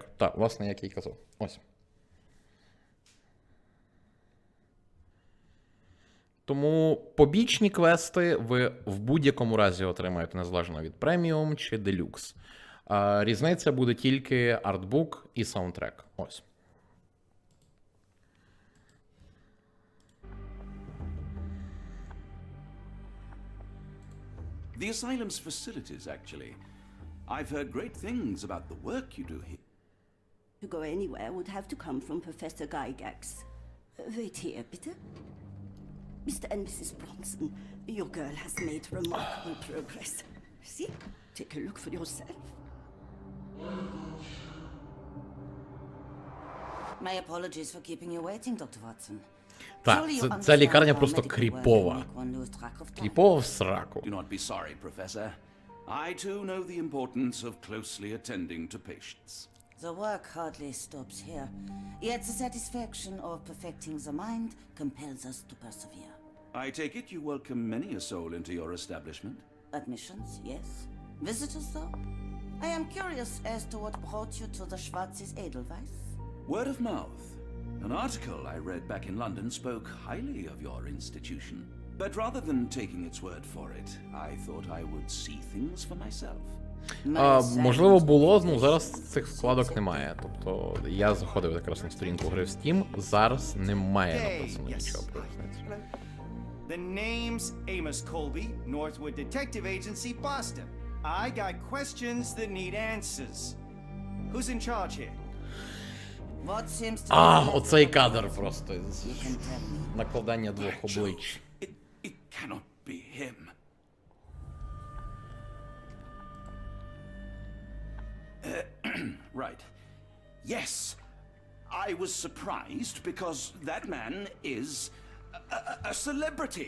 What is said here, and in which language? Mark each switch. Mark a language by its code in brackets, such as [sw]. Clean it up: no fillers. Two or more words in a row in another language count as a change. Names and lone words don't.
[uk] Так, власне, як я й казав. Ось. Тому побічні квести ви в будь-якому разі отримаєте незалежно від преміум чи делюкс. Різниця буде тільки артбук і саундтрек. Ось. [en] The asylum's facilities, actually. I've heard great things about the work you do here. To go anywhere would have to come from Professor Gygax. Wait here, bitte. Mr. and Mrs. Bronson, your girl has made remarkable progress. See? Take a look for yourself. My apologies for keeping you waiting, Dr. Watson. [uk] Так, ця лікарня просто кріпова. Кріпова в сраку. [en] Do not be sorry, Professor. I too know the importance of closely attending to patients. The work hardly stops here, yet the satisfaction of perfecting the mind compels us to persevere. I take it you welcome many a soul into your establishment? Admissions, yes. Visitors, though? I am curious as to what brought you to the Schwarzes Edelweiss. Word of mouth. An article I read back in London spoke highly of your institution. But rather than taking its word for it, I thought I would see things for myself. [uk] Можливо, було, ну зараз цих вкладок немає. Тобто я заходив якраз на сторінку гри в Steam, зараз немає написано нічого про різницю. [en] The name's Amos Colby, Northwood Detective Agency, Boston. I got questions that need answers. Who's in charge here? [uk] Оцей кадр просто. Накладання двох облич. [en] It cannot be him. Right. Yes. I was surprised because that man is a celebrity.